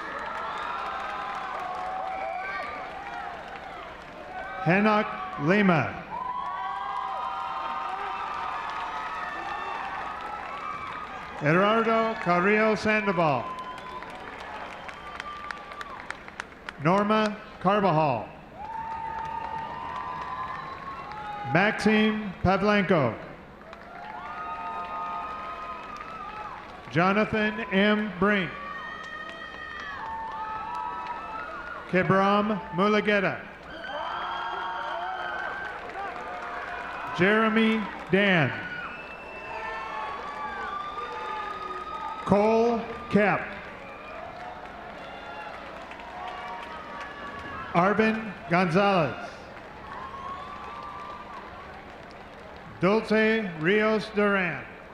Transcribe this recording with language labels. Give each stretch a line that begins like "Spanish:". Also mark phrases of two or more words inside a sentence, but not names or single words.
Spanish: Henok Lima. Gerardo Carrillo Sandoval. Norma Carvajal. Maxime Pavlenko. Jonathan M. Brink. Kibram Mulugeta. Jeremy Dan. Cole Kep. Arvin Gonzalez. Dulce Rios Duran.